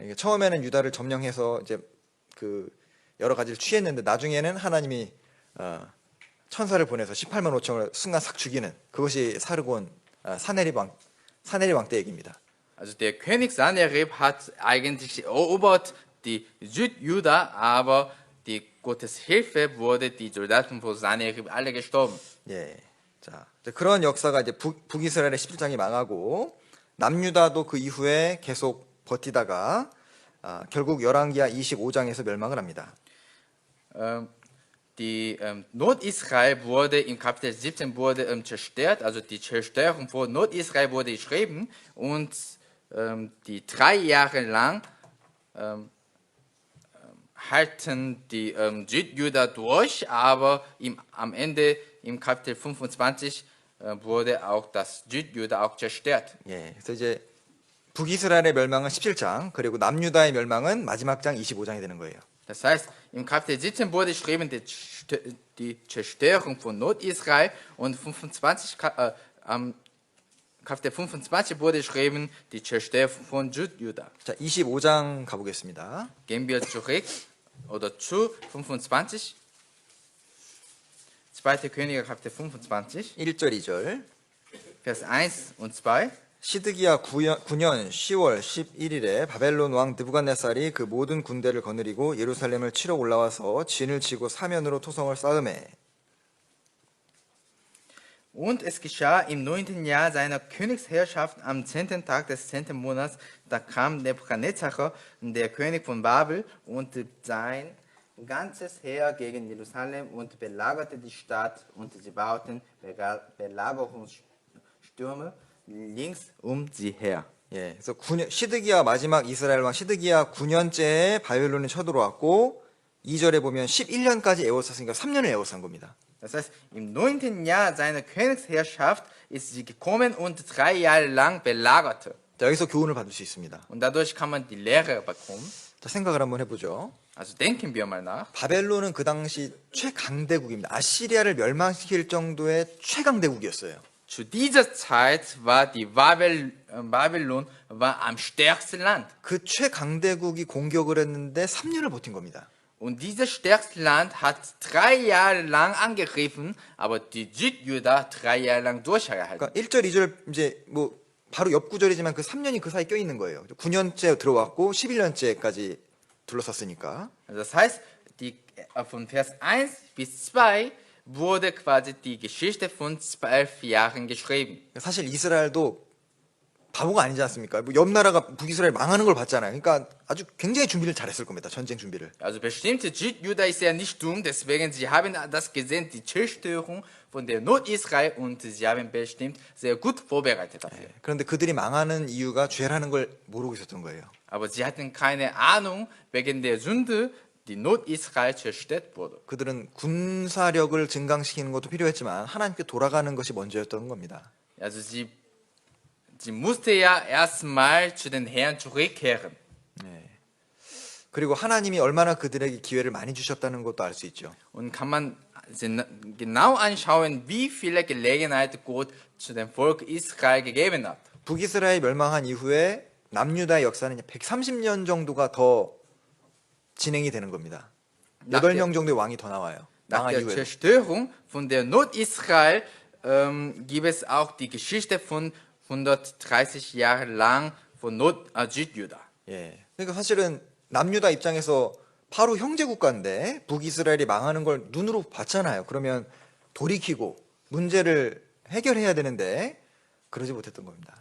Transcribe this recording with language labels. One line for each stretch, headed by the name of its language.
Korean: 이게 처음에는 유다를 점령해서 이제 그 여러 가지를 취했는데 나중에는 하나님이 천사를 보내서 18만 5천을 순간 싹 죽이는 그것이 사르곤 산헤립 왕 때 얘기입니다.
German: Also der König Sanherib hat eigentlich erobert die Südjuda, aber die Gottes Hilfe wurde die Soldaten von Sanherib alle gestorben.
Korean: 예, 자 그런 역사가 이제 북이스라엘의 17장이 망하고 남유다도 그 이후에 계속 버티다가 결국 열왕기하 25장에서 멸망을 합니다.
German: Die Nordisrael wurde im Kapitel 17 wurde zerstört, also die Zerstörung von Nordisrael wurde geschrieben und die 3 Jahre lang halten die Südjuda durch, aber am Ende im Kapitel 25 wurde auch das Südjuda auch zerstört.
Korean: 예, 그래서 이제 북이스라엘의 멸망은 17장 그리고 남유다의 멸망은 마지막 장 25장이 되는 거예요.
German: Das heißt, im Kapitel 17 wurde geschrieben die Zerstörung von Nordisrael und am Kapitel 25 wurde geschrieben die Zerstörung von Südjuda.
Korean: 자, 25장 가보겠습니다.
German: Gehen wir zurück oder zu 25. 2. Könige Kapitel 25,
Korean: 1절 2절.
German: Vers 1 und 2.
Korean: 시드기야 9년 10월 11일에 바벨론 왕 느부갓네살이 그 모든 군대를 거느리고 예루살렘을 치러 올라와서 진을 치고 사면으로 토성을 쌓음에
German: Und es geschah im 9. Jahr seiner Königsherrschaft am 10. Tag des 10. Monats, da kam Nebukadnezar, der König von Babel, und sein ganzes Heer gegen Jerusalem und belagerte die Stadt, und sie bauten Belagerungsstürme links um sie her.
Korean: 예, 그래서 시드기야 마지막 이스라엘 왕 시드기야 9년째에 바벨론이 쳐들어왔고 2절에 보면 11년까지 애워쌌으니까 3년을 애워싼 겁니다.
German: Das heißt, im 9. Jahr seiner Königsherrschaft ist sie gekommen und 3 Jahre lang belagerte.
Korean: 자, 여기서 교훈을 받을 수 있습니다.
German: Und dadurch kann man die Lehre bekommen.
Korean: 자, 생각을 한번 해보죠.
German: Also denken wir mal nach.
Korean: 바벨론은 그 당시 최강대국입니다. 아시리아를 멸망시킬 정도의 최강대국이었어요.
German: Zu dieser Zeit war die Babylon war am stärksten Land.
Korean: 그 최강대국이 공격을 했는데 3년을 버틴 겁니다.
German: Und dieses stärkste Land hat 3 Jahre lang angegriffen, aber die Südjuda 3 Jahre lang durchgehalten.
Korean: 그러니까 1절, 2절 이제 뭐 바로 옆 구절이지만 그 3년이 그 사이 껴 있는 거예요. 9년째 들어왔고 11년째까지 둘러쌌으니까.
German: Das heißt, von Vers 1 bis 2 wurde quasi die Geschichte von 12 Jahren geschrieben.
Korean: 사실 이스라엘도 바보가 아니지 않습니까? 뭐 옆 나라가 북이스라엘 망하는 걸 봤잖아요. 그러니까 아주 굉장히 준비를 잘했을 겁니다. 전쟁 준비를.
German: Also bestimmte Südjuda ist ja nicht dumm, deswegen sie haben das gesehen, die Zerstörung von der Nordisrael, und sie haben bestimmt sehr gut vorbereitet dafür.
Korean: 그런데 그들이 망하는 이유가 죄라는 걸 모르고 있었던 거예요.
German: Aber sie hatten keine Ahnung wegen der Sünde, die Nordisrael zerstört wurde.
Korean: 그들은 군사력을 증강시키는 것도 필요했지만 하나님께 돌아가는 것이 먼저였던 겁니다.
German: Also sie musste ja erstmal zu den Herrn zurückkehren.
Korean: 그리고 하나님이 얼마나 그들에게 기회를 많이 주셨다는 것도 알 수 있죠.
German: Und kann man genau anschauen, wie viele Gelegenheiten Gott zu dem Volk Israel gegeben hat.
Korean: 북이스라엘 멸망한 이후에 남유다의 역사는 130년 정도가 더 진행이 되는 겁니다. 8명 정도의 왕이 더 나와요.
German: Nach
Korean: 망한
German: der
Korean: 이후에.
German: Zerstörung von der Nordisrael gibt es auch die Geschichte von 130 Jahre lang von Südjuda.
Korean: 예. 그러니까 사실은 남유다 입장에서 바로 형제 국가인데 북이스라엘이 망하는 걸 눈으로 봤잖아요. 그러면 돌이키고 문제를 해결해야 되는데 그러지 못했던 겁니다.